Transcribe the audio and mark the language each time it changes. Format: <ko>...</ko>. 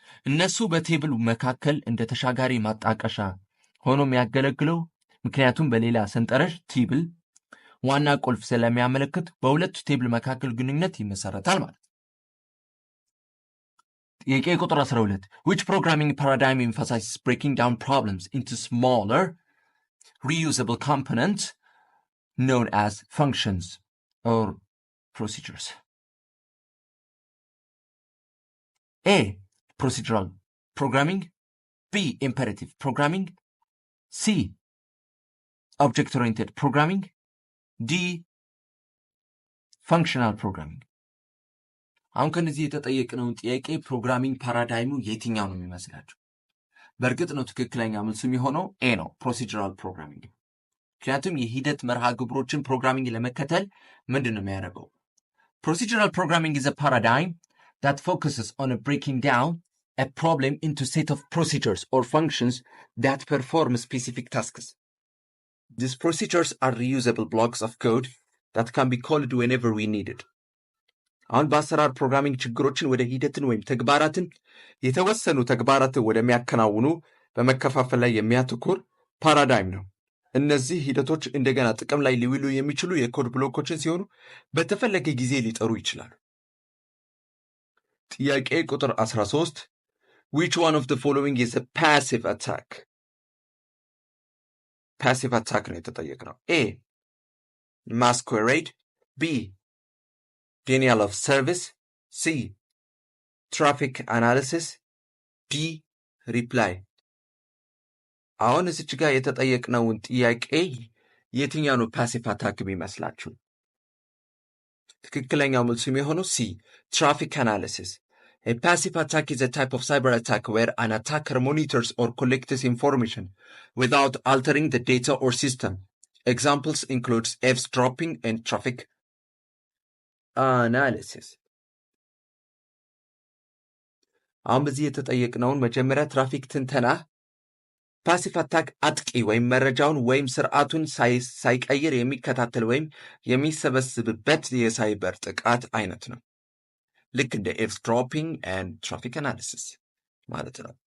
<am>እነሱ በቴብል መካከል እንደ ተሻጋሪ ማጣቀሻ ሆኖ የሚያገለግለው ምክንያቱም በሌላ ሰንጠረዥ ቴብል ዋና ቁልፍ ስለሚያመለክት በሁለቱ ቴብል መካከል ግንኙነት ይመሰረታል ማለት ነው። ጥያቄ ቁጥር 12</am> <en>Which programming paradigm emphasizes breaking down problems into smaller reusable components known as functions or procedures? A. Procedural programming. B. Imperative programming. C. Object-oriented programming. D. Functional programming.</en> <am>አሁን ከነዚህ የተጠየቅነውን ጥያቄ ፕሮግራሚንግ ፓራዳይሙ የትኛው ነው የሚመስላችሁ? በእርግጥ ነው ትክክለኛ መልሱ የሚሆነው ኤ ነው፣ ፕሮሲጀራል ፕሮግራሚንግ። ምክንያቱም የሂደት መርሃ ግብሮችን ፕሮግራሚንግ ለመከተል ምንድን ነው የሚያደርገው?</am> <en>ፕሮሲጀራል ፕሮግራሚንግ is a paradigm that focuses on breaking down a problem into a set of procedures or functions that perform specific tasks. These procedures are reusable blocks of code that can be called whenever we need it.</en> <am>አሁን በአሰራር ፕሮግራሚንግ ችግሮችን ወደ ሂደትን ወይም ተግባራትን የተወሰኑ ተግባራትን ወደሚያከናውኑ በመከፋፈል ላይ የሚያተኩር ፓራዳይም ነው። እነዚህ ሂደቶች እንደገና ጥቅም ላይ ሊውሉ የሚችሉ የኮድ ብሎኮችን ሲሆኑ በተፈለገ ጊዜ ሊጠሩ ይችላሉ። ጥያቄ ቁጥር 13</am> <en>Which one of the following is a passive attack?</en> <am>Passive attack ነው የተጠየቅነው። A.</am> <en>Masquerade. B. Denial of service. C. Traffic analysis. D. Reply.</en> <am>አሁን እዚች ጋር የተጠየቅነውን ጥያቄ የትኛው ነው ፓሲቭ አታክ ቢመስላችሁ? ትክክለኛው መልሱ የሚሆነው C.</am> <en>Traffic analysis. A passive attack is a type of cyber attack where an attacker monitors or collects information without altering the data or system. Examples include eavesdropping and traffic analysis.</en> <am>አሁን በዚህ የተጠየቅነውን መጀመሪያ ትራፊክ ትንተና ፓሲቭ አታክ አጥቂ ወይም መረጃውን ወይም ስርዓቱን ሳይቀይር የሚከታተል ወይም የሚሰበስብበት የሳይበር ጥቃት አይነት ነው። ልክ እንደ</am> <en>eavesdropping and traffic analysis</en> <am>ማለት ነው።</am>